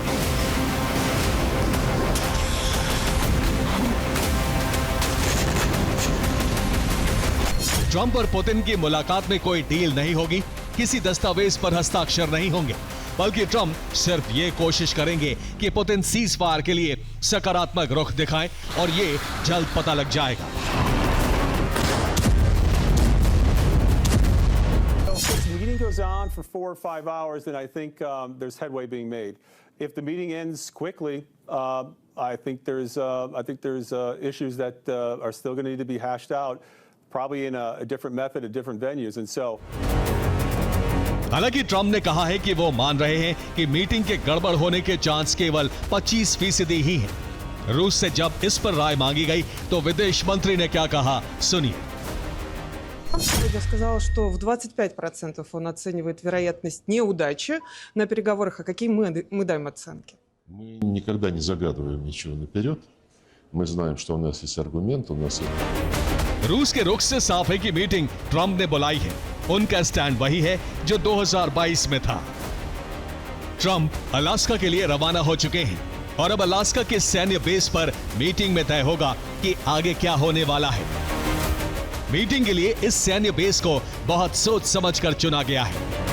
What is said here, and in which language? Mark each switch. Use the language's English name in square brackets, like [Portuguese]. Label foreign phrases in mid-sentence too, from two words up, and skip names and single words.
[Hindi] ट्रंप और पुतिन की मुलाकात में कोई डील नहीं होगी, किसी दस्तावेज पर हस्ताक्षर नहीं होंगे, बल्कि ट्रंप सिर्फ ये कोशिश करेंगे कि पुतिन [English] cease fire [Hindi] के लिए सकारात्मक रुख दिखाएं और ये जल्द पता लग जाएगा। [English] Meeting goes on for 4 or 5 hours, then I think there's headway being made. If the meeting ends quickly, I think there's issues that are still going to need to be hashed out, probably in a different method at different venues, and so. [Hindi] हालांकि ट्रंप ने कहा है कि वो मान रहे हैं कि मीटिंग के गड़बड़ होने के चांस केवल 25% ही हैं। रूस से जब इस पर राय मांगी गई तो विदेश मंत्री ने क्या कहा, सुनिए। [Russian] Сегодня сказал, что в 25% он оценивает вероятность неудачи на переговорах. А какие мы даем оценки? Мы никогда не загадываем ничего наперед. Мы знаем, что у нас есть аргумент, у нас есть... [Hindi] रूस के रुख से साफ है कि मीटिंग ट्रंप ने बुलाई है। उनका स्टैंड वही है जो 2022 में था। ट्रंप अलास्का के लिए रवाना हो चुके हैं और अब अलास्का के सैन्य बेस पर मीटिंग में तय होगा कि आगे क्या होने वाला है। मीटिंग के लिए इस सैन्य बेस को बहुत सोच समझकर चुना गया है।